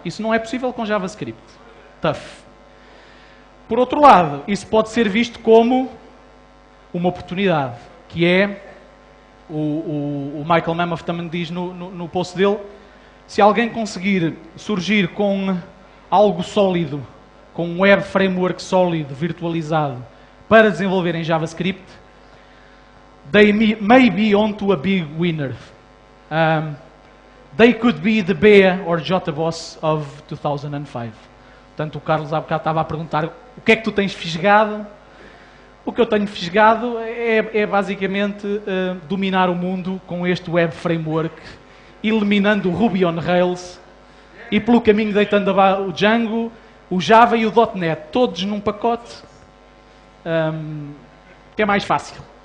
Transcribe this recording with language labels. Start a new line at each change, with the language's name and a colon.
Portuguese: Isso não é possível com JavaScript. Tough. Por outro lado, isso pode ser visto como uma oportunidade, que é, o Michael Mammoth também diz no post dele, se alguém conseguir surgir com algo sólido, com um web framework sólido, virtualizado, para desenvolver em JavaScript,
English: they may be onto a big winner. They could be the Bea or Jota Boss of 2005.
Portuguese: Portanto, o Carlos há bocado estava a perguntar o que é que tu tens fisgado. O que eu tenho fisgado é basicamente dominar o mundo com este web framework, eliminando o Ruby on Rails e pelo caminho deitando o Django, o Java e o .NET, todos num pacote, que é mais fácil.